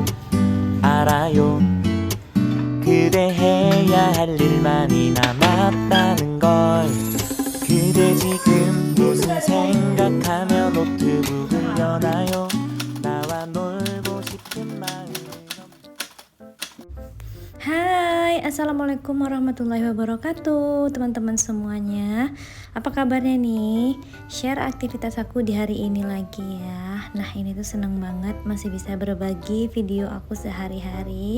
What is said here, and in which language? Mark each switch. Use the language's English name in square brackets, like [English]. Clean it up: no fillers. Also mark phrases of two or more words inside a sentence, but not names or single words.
[Korean] 알아요. 그대 해야 할 일 많이 남았다는 걸. 그대 지금 무슨 생각하며 노트북을 여나요? 나와 놀고 싶은 마음은 [Indonesian] Hai, [Arabic] السلام عليكم ورحمة الله وبركاته, [Indonesian] teman-teman semuanya. Apa kabarnya nih? Share aktivitas aku di hari ini lagi ya. Nah, ini tuh seneng banget masih bisa berbagi video aku sehari-hari.